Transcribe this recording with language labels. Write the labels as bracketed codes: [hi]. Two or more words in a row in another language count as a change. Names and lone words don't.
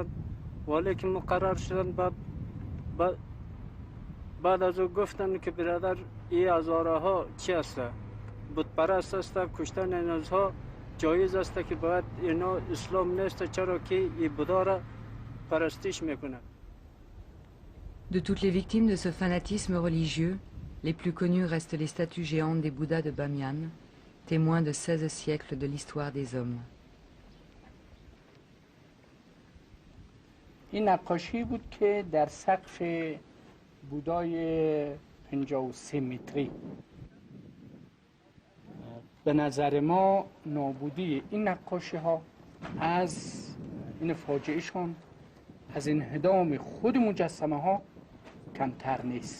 [fa] والی که مقرر شدن بعد از او گفتن که برادر این هزاره ها چی هست؟ بت پرست است، کشتن اینها جایز است که باید اینا اسلام نیست چرا که این بودا را پرستش میکنه. [fr] De toutes les victimes de ce fanatisme religieux, les plus connues restent les statues géantes des Bouddhas de Bamiyan, témoins de 16 siècles de l'histoire des hommes. [fa] این نقاشی بود که در سقف بودای 53 متری. به نظر ما نابودی این نقاشی ها از این فاجعهشان از انهدام خود مجسمه ها کمتر نیست.